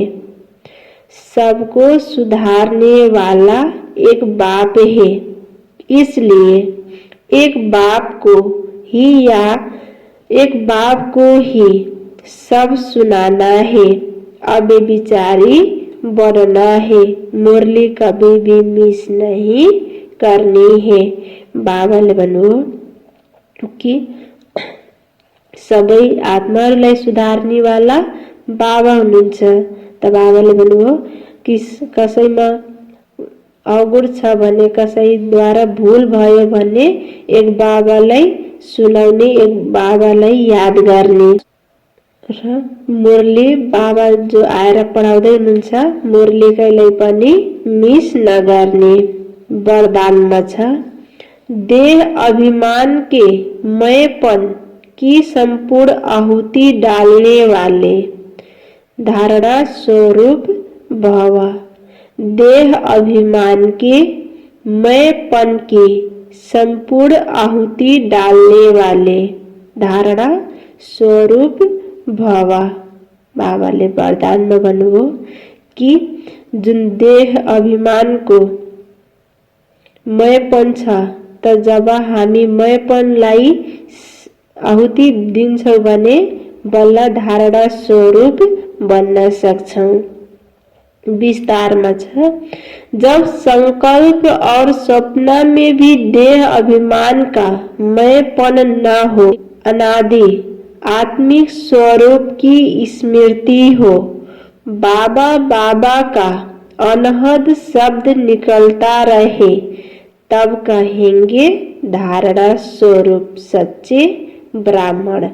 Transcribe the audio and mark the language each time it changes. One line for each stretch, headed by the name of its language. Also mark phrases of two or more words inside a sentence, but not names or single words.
Hindi: सबको सुधारने वाला एक बाप है, इसलिए एक बाप को ही सब सुनाना है। अब विचारी बनना है। मुरली कभी भी मिस नहीं करनी है।
Nepali: बाबाले भन्नुभयो कि सबै आत्माहरूलाई सुधार्ने वाला बाबा हुनुहुन्छ। त बाबाले भन्नुभयो कि कसैमा अवगुण छ भने, कसैद्वारा भूल भयो भने एक बाबालाई सुनाउने, एक बाबालाई याद गर्ने। र मुरली बाबा जो आएर पढाउँदै हुनुहुन्छ मुरली कहिल्यै पनि मिस नगर्ने। वरदानमा छ
Hindi: देह अभिमान के मैपन की संपूर्ण आहुति डालने वाले। धारणा स्वरूप भव। देह अभिमान के मैपन की संपूर्ण आहुति डालने वाले धारणा स्वरूप भवा।
Nepali: बाबाले वरदानमा भन्नुभयो कि जुन देह अभिमानको मयपन छ त जब हामी मयपनलाई आहुति दिन्छौँ भने बल्ल धारणा स्वरूप बन्न सक्छौं। विस्तारमा छ,
Hindi: जब संकल्प और सपना में भी देह अभिमान का मयपन न हो, अनादि आत्मिक स्वरूप की स्मृति हो, बाबा बाबा का अनहद शब्द निकलता रहे, तब कहेंगे धारणा स्वरूप सच्चे ब्राह्मण।